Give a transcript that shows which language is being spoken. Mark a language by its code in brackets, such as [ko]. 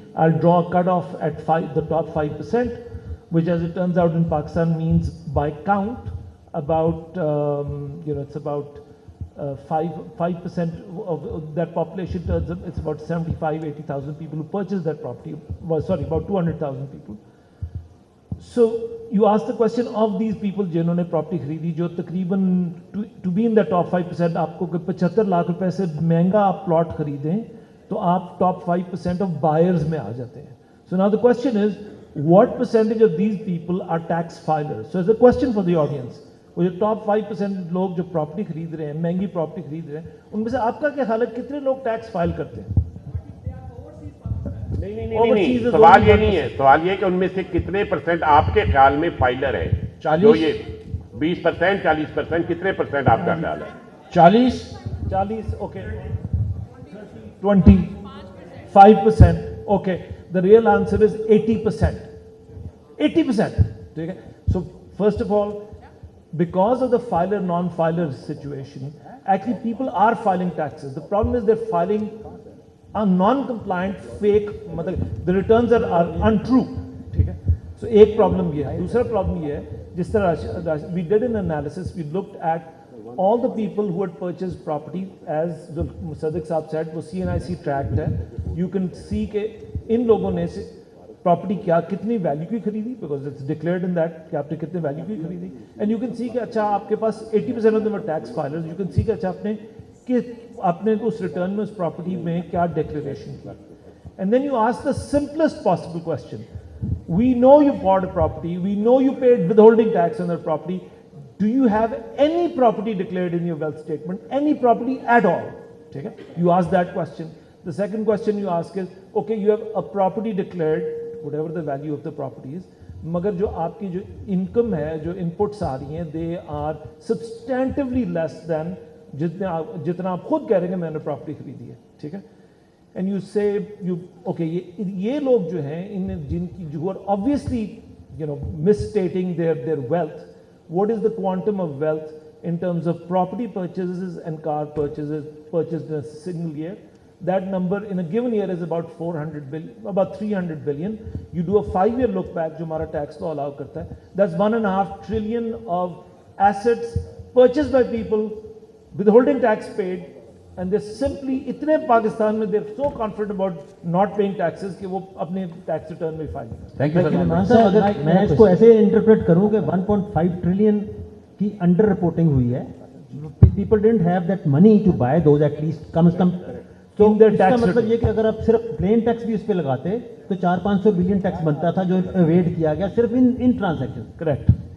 [en] I'll draw a cutoff at the top 5%. which as it turns out in Pakistan means by count about, it's about 5% of that population turns up, it's about 75-80,000 people who purchase that property, about 200,000 people. So you ask the question of these people [ur] جنہوں نے property خریدی, جو تقریباً [en] to be in the top 5%, [ur] آپ کو 75 لاکھ روپے سے مہنگا آپ پلاٹ خریدیں تو آپ [en] top 5% of buyers [ur] میں آ جاتے ہیں. [en] So now the question is, what percentage of these people are tax filers? So as a question for the audience, [ur] وہ جو ٹاپ 5% لوگ جو پراپرٹی خرید رہے ہیں, مہنگی پراپرٹی خرید رہے ہیں, ان میں سے آپ کا کیا خیال ہے کتنے لوگ ٹیکس فائل کرتے ہیں؟ نہیں, سوال یہ نہیں ہے. سوال یہ کہ ان میں سے کتنے پرسنٹ آپ کے خیال میں فائلر ہیں. 40, یہ 20%, 40%, کتنے پرسنٹ آپ کا خیال ہے؟ 40, okay, 25%, okay. [en] The real answer is 80%. 80%. ٹھیک ہے. So first of all, because of the filer non-filer situation, actually people are filing taxes. The problem is they're filing a non-compliant fake, the returns are untrue. [ur] ٹھیک ہے. So ایک problem یہ ہے. دوسرا problem یہ ہے, جس طرح [en] we did an analysis, we looked at all the people who had purchased property, as Sadiq Saab said, [ur] وہ CNIC tracked ہے. [en] You can see [ur] کہ ان لوگوں نے پراپرٹی کیا کتنی ویلیو کی خریدی, [en] because it's declared in that [ur] کہ آپ نے کتنے ویلیو کی خریدی. [en] and you can see [ur] کہ اچھا آپ کے پاس [en] 80% of them are tax filers. You can see [ur] کہ اچھا آپ نے اس ریٹرن میں اس پراپرٹی میں کیا ڈکلیریشن کی. [en] And then you ask the simplest possible question. We know you bought a property, we know you paid withholding tax on that property. Do you have any property declared in your wealth statement, any property at all. ٹھیک ہے. You ask that question. The second question you ask is, okay, you have a property declared, whatever the value of the property is, [ur] مگر جو آپ کی جو income ہے, جو inputs آ رہی ہیں, [en] they are substantively less than [ur] جتنا آپ خود کہہ رہے ہیں کہ میں نے پراپرٹی خریدی ہے. ٹھیک ہے. [en] And you say, okay, [ur] یہ لوگ جو ہیں جن کی جو [en] are obviously misstating their wealth. What is the quantum of wealth in terms of property purchases and car purchases purchased in a single year? That number in a given year is about 400 billion, about 300 billion. You do a 5-year look back, [ur] جو ہمارا tax law allow کرتا ہے, [en] that's 1.5 trillion of assets purchased by people with holding tax paid, and they simply [ur] اتنے پاکستان میں [en] they're so confident about not paying taxes [ur] کہ وہ اپنے tax return میں فائل کرتے ہیں. [en] thank you [ur] سلمان صاحب, اگر میں اس کو ایسے انٹرپریٹ کروں کہ 1.5 ٹریلین کی انڈر رپورٹنگ ہوئی ہے, [en] people didn't have that money to buy those, at least [ur] کم از کم. تو اس کا مطلب یہ کہ اگر آپ صرف پلین ٹیکس بھی اس پہ لگاتے تو 400-500 بلین ٹیکس بنتا تھا جو اویڈ کیا گیا صرف ان ٹرانزیکشن. کریکٹ.